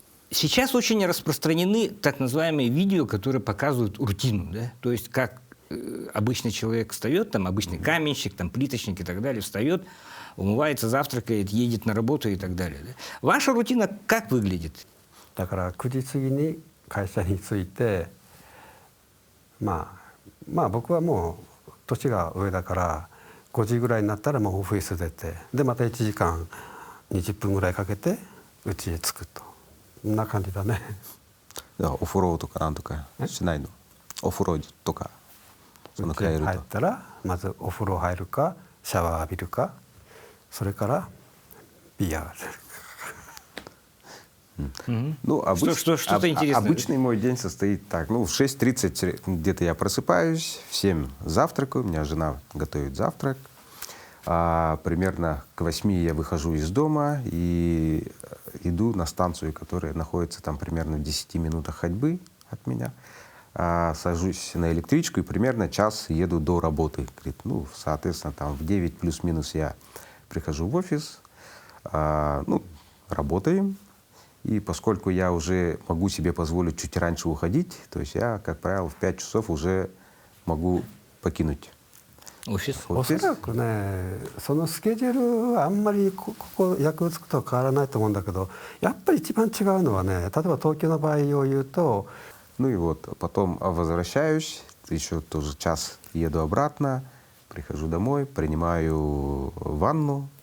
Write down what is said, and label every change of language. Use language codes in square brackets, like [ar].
[ru] Сейчас очень распространены так называемые видео, которые показывают рутину, да? То есть как обычный человек встает, там обычный каменщик, там плиточник и так далее, встает, умывается, завтракает, едет на работу и так далее. Да? Ваша рутина как выглядит? [ja] だから9時過ぎに会社に着いてまあ僕はもう年が上だから5時ぐらいになったらもうオフィス出てでまた1時間20分ぐらいかけて家へ着くとこんな感じだね。お風呂とかなんとかしないの？お風呂とかその帰ると。入ったらまずお風呂入るかシャワー浴びるかそれからビア。 Ну, [ru] что-то интересное. Обычный мой день состоит так. Ну, в 6:30 где-то я просыпаюсь, в 7 завтракаю, у меня жена готовит завтрак. Примерно к 8 я выхожу из дома и иду на станцию, которая находится там примерно в 10 минутах ходьбы от меня. Сажусь на электричку и примерно час еду до работы. Говорит, ну, соответственно, там в 9 плюс-минус я прихожу в офис, ну, работаем. И поскольку я уже могу себе позволить чуть раньше уходить, то есть я, как правило, в 5 часов уже могу покинуть офис. [ja] おそらくねそのスケジュールはあんまりここ役つくとは変わらないと思うんだけどやっぱり一番違うのはね例えば東京の場合を言うと [ru] Ну и вот потом возвращаюсь, еще тоже час еду обратно, прихожу домой, принимаю ванну,